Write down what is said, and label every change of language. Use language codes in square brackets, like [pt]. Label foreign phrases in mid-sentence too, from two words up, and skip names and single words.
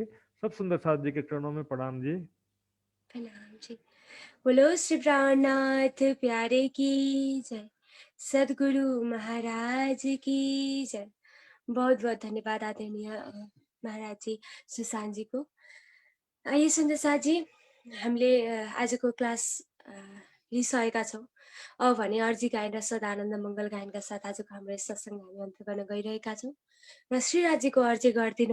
[hi] सब सुंदर साथ जी के चरणों में प्रणाम जी। प्रणाम जी। बोलो श्री प्राणनाथ प्यारे की जय, सदगुरु महाराज की जय। बहुत बहुत धन्यवाद आदरणीय महाराज जी, सुशान्त जी को। आइए सुन्दर साथ जी, [ne] हामीले आजको क्लास लिइसकेका छौँ। अब भने अर्जी गायन र सदानन्द मङ्गल गायनका साथ आजको हाम्रो सत्सङ्ग हामी अन्त्य गर्न गइरहेका छौँ र श्रीराजीको अर्जी गरिदिनु